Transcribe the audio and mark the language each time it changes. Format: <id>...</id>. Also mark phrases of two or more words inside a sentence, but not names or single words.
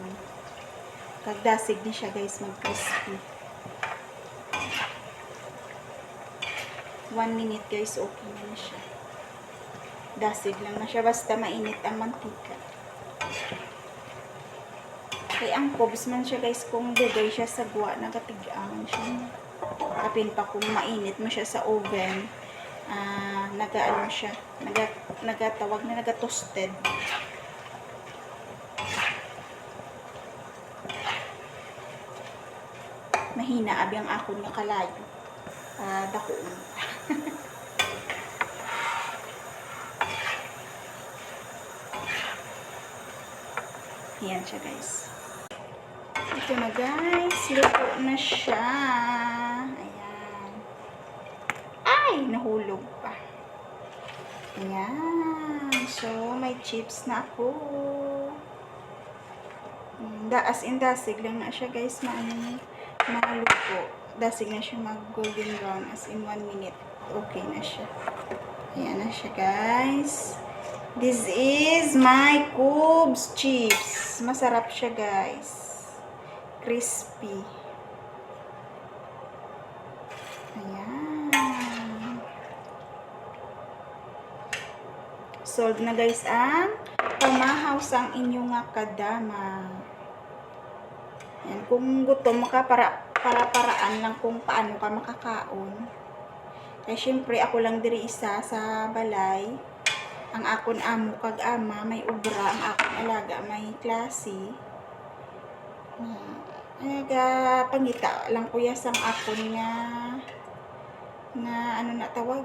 <hil>Kagdasig ni siya guys mag-crispy.</hil> <en>1 minute</en> <hil>guys, okay na siya. Dasig lang na siya basta mainit ang mantika. Kaya ang cubes man siya guys, kung dugay siya sa guwa, nagatigaan siya. Kapin pa kung mainit mo siya sa oven, nagaano siya, nagatawag na nagatoasted. Mahina abi ang akon nga kalayo. Dakoon. Ayan siya guys.</hil> <tl>Ito na guys. Luto na siya. Ayan. Ay! Nahulog pa. Ayan. So, may chips na ako.</tl> <en>As in</en> <hil>dasig lang na siya guys. Maluto. Dasig na siya mag</hil> <en>golden brown as in 1 minute.</en> <hil>Okay na siya. Ayan na siya guys.</hil> <en>This is my cubes chips.</en> <tl>Masarap siya guys. Crispy. Ayan.</tl> <hil>solve na guys ang pamahaw sang inyong nga kadama.</hil> <tl>Yan, kung gutom ka, para-paraan lang kung paano ka makakaon.</tl> <hil>Kaya syempre, ako lang diri isa sa balay. Ang akon amo kag ama, may ubra. Ang akon alaga, may klase. Pangita lang kuya sang akon nga ano na tawag?</hil>